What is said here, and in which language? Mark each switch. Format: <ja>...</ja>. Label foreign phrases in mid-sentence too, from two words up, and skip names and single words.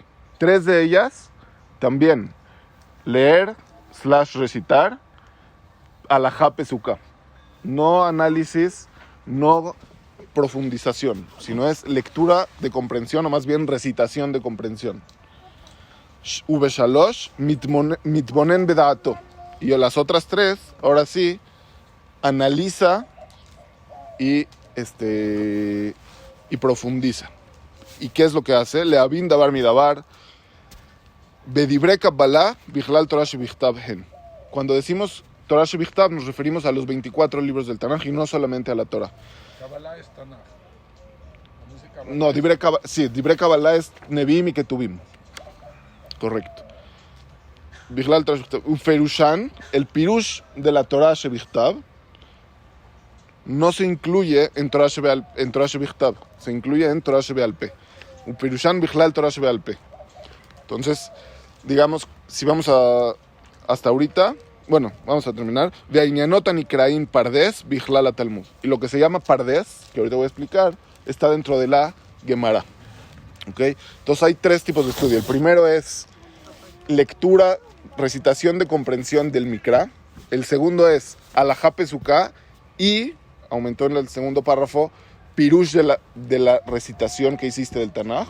<es>3 de ellas también leer / recitar</es> <he>הלכה פסוקה.</he> <es>No análisis, no profundización, sino es lectura de comprensión o más bien recitación de comprensión.</es> <he>ובשלוש מתבונן בדעתו.</he> <es>Y las otras 3, ahora sí, analiza y profundiza. ¿Y qué es lo que hace?</es> <he>להבין דבר מדבר, בדברי קבלה, בכלל תורה שבכתב הן.</he> <es>Cuando decimos</es> <he>תורה שבכתב</he> <es>nos referimos a los 24 libros del Tanaj y no solamente a la Torah. Kabbalah es Tanaj. No,</es> <he>דברי קבלה</he> <es>es Nevi'im y Ketuvim. Correcto.</es> <he>בכלל תורה שבכתב.</he> <es>Uferushan, el pirush de la</es> <he>תורה שבכתב,</he> <es>no se incluye en</es> <he>תורה שבכתב,</he> <es>se incluye en</es> <he>תורה שבעל פה. ופירושן בכלל תורה שבעל פה.</he> <es>Entonces, digamos, si vamos hasta ahorita, bueno, vamos a terminar.</es> <he>והעניינות הנקראים פרדס בכלל תלמוד.</he> <es>Y lo que se llama pardes, que ahorita voy a explicar, está dentro de la Gemara. ¿Ok? Entonces hay 3 tipos de estudio. El primero es lectura, recitación de comprensión del Mikra. El segundo es</es> <he>הלכה פסוקה</he> <es>y aumentó en el segundo párrafo, pirush de la recitación que hiciste del Tanaj.</es>